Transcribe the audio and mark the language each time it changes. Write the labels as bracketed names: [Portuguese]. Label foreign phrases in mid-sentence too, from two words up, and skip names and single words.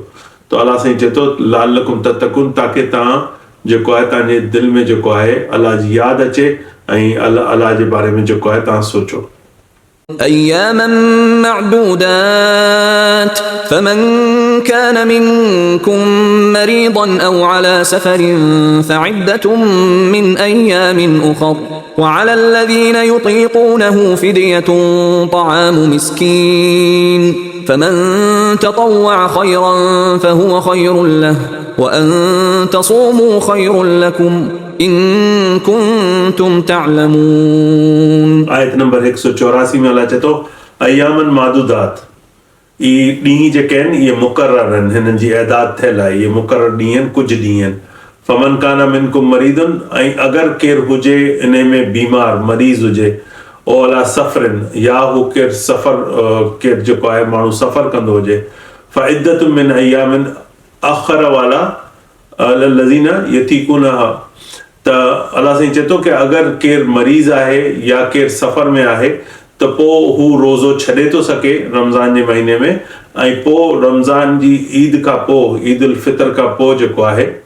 [Sindhi] त अलाह साईं चए थो [Arabic] لعلكم تتقون, [Sindhi] ताकी तव्हां जेको आहे तव्हांजे दिलि में जेको आहे अलाह जी यादि अचे ऐं अलाह जे बारे में जेको आहे तव्हां सोचो। [Arabic] أياما معدودات فمن كان منكم مريضا أو على سفر فعدة من أيام أخر وعلى الذين يطيقونه فدية طعام مسكين فمن تطوع خيرا فهو خير له وأن تصوموا خير لكم إن كنتم تعلمون। [Sindhi] आयत नंबर 184 में अल्लाह चए थो [Arabic] أياما معدودات, [Sindhi] ई ॾींहं जेके आहिनि इहे मुक़रर आहिनि, हिननि जी ऐदाद थियल आहे, इहे मुक़रर ॾींहं आहिनि, कुझु ॾींहं आहिनि। [Arabic] فمن كان منكم مريضا, [Sindhi] ऐं अगरि केरु हुजे इन में बीमार मरीज़ हुजे, [Arabic] أو على سفر, [Sindhi] या हू केरु सफ़र केरु जेको आहे माण्हू सफ़र कंदो हुजे, [Arabic] فعدة من أيام أخر وعلى الذين يطيقونه, [Sindhi] त अलाह साईं चए थो कि अगरि केरु मरीज़ आहे या केरु सफ़र में आहे त पोइ हू रोज़ो छॾे थो सघे रमज़ान जे महीने में, ऐं पोइ रमज़ान जी ईद खां पोइ, ईद उल फितर खां पोइ जेको आहे